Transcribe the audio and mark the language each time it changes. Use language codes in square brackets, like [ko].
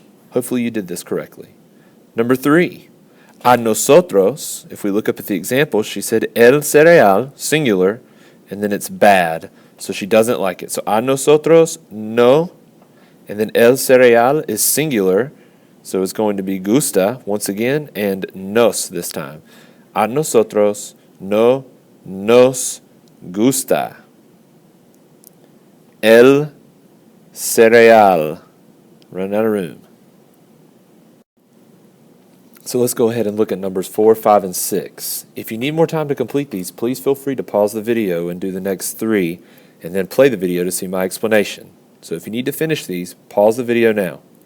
[en] Hopefully you did this correctly. Number 3, [es] a nosotros, [en] if we look up at the example, she said el cereal, singular, and then it's bad, so she doesn't like it. So a nosotros, no, and then el cereal is singular, so it's going to be gusta once again, and nos this time. [es] A nosotros no nos gusta el cereal. [en] Run out of room. So let's go ahead and look at numbers 4, 5, and 6. If you need more time to complete these, please feel free to pause the video and do the next 3, and then play the video to see my explanation. So if you need to finish these, pause the video now.